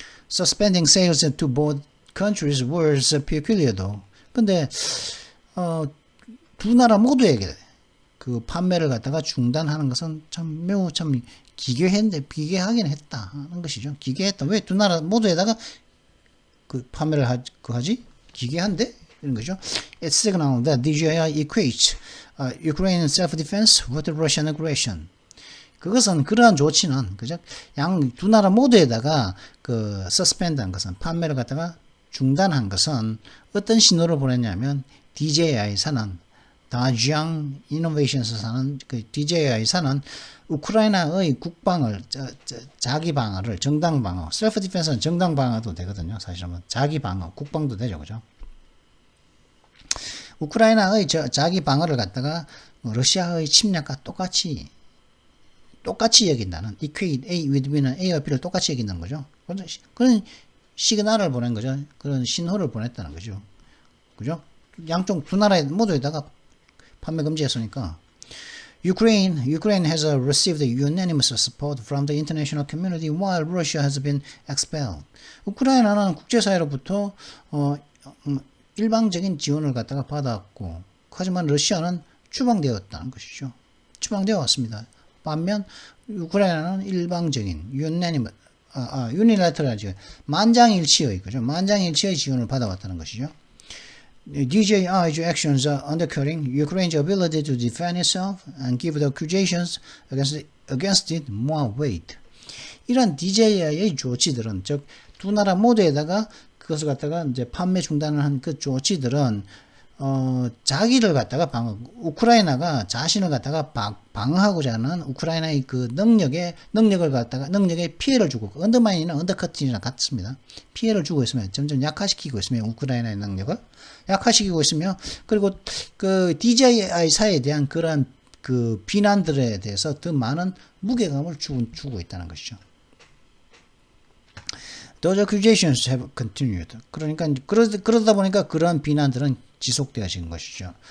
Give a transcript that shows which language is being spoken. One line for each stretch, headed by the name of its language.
English: Suspending sales to both countries was peculiar though.
Korean: 근데 두 나라 모두에게 그 판매를 갖다가 중단하는 것은 매우 기괴하긴 했다는 것이죠. 기괴했다. 왜 두 나라 모두에다가 그 판매를 하지? 기괴한데? 이런 거죠.
English: It signaled that DJI equates Ukrainian self-defense with Russian aggression.
Korean: 그것은 그러한 조치는 그죠? 두 나라 모두에다가 그 suspend한 것은 판매를 갖다가 중단한 것은 어떤 신호를 보냈냐면 DJI사는 다지앙 이노베이션스사는 그 DJI사는 우크라이나의 국방을 자기 방어를 정당 방어, 셀프 디펜스는 정당 방어도 되거든요. 사실은 자기 방어, 국방도 되죠, 그죠? 우크라이나의 자기 방어를 갖다가 러시아의 침략과 똑같이 여긴다는
English: equate A with B
Korean: 는 A와 B를 똑같이 여긴다는 거죠. 그런 시그널을 보낸 거죠. 그런 신호를 보냈다는 거죠. 그죠? 양쪽 두 나라 모두에다가 판매 금지했으니까.
English: Ukraine has received unanimous support from the international community while Russia has been expelled.
Korean: 우크라이나는 국제사회로부터 일방적인 지원을 갖다가 받았고, 하지만 러시아는 추방되었다는 것이죠. 추방되어 왔습니다. 반면 우크라이나는 일방적인 유니라테럴하죠. 만장일치의 지원을 받아왔다는 것이죠.
English: DJI's actions are undercutting Ukraine's ability to defend itself and give the accusations against it more weight.
Korean: 이런 DJI의 조치들은, 즉 두 나라 모두에다가 그것을 갖다가 이제 판매 중단을 한 그 조치들은 자기를 갖다가 우크라이나가 자신을 갖다가 방어하고자 하는 우크라이나의 그 능력에 피해를 주고, 언더마인이나 언더커팅이랑 같습니다. 피해를 주고 있으면 점점 약화시키고 있으면 우크라이나의 능력을 약화시키고 있으며, 그리고 그 DJI사에 대한 그러한 그 비난들에 대해서 더 많은 무게감을 주고 있다는 것이죠.
English: Those accusations have continued.
Korean: 그러니까 그러다 보니까 그런 비난들은 지속되어진 것이죠.